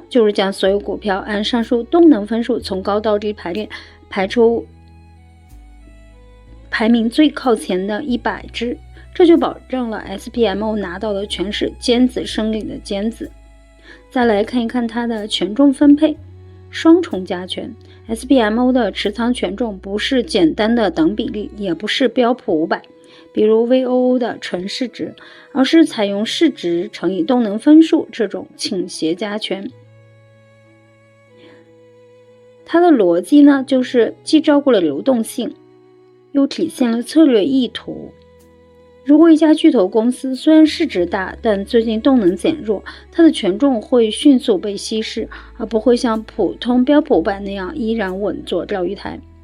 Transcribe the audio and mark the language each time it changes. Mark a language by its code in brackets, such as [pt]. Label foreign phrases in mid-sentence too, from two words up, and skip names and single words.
[zh] 就是將所有股票按上述動能分數從高到低排列，排排名最靠前的100只，這就保證了 SPMO 拿到的全是尖子生理的尖子。再來看一看它的權重分配，雙重加權。SPMO 的持倉權重不是簡單的等比例，也不是標普500，比如 VOO 的純市值，而是採用市值乘以動能分數這種傾斜加權。它的邏輯呢，就是既照顧了流動性，又體現了策略意圖。如果一家巨頭公司雖然市值大，但最近動能減弱，它的權重會迅速被稀釋，而不會像普通標普500那樣依然穩坐釣魚台。